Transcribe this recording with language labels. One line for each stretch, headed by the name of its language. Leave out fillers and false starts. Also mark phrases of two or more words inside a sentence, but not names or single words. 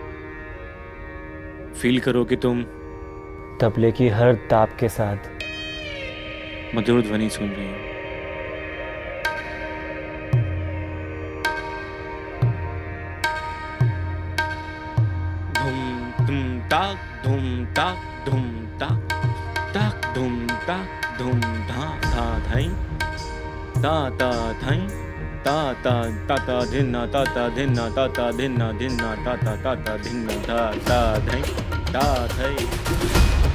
Hindi: फील करो कि तुम तबले की हर ताप के साथ मधुर ध्वनि सुन रही हो। धुम ताक धुम ताक धुम ताक ताक धुम ताक धुम धा धा धाई ता ता धाई ता ता ता ता धिन्ना ता ता धिन्ना ता ता धिन्ना धिन्ना ता ता धिन्ना ता ता धाई ता धाई।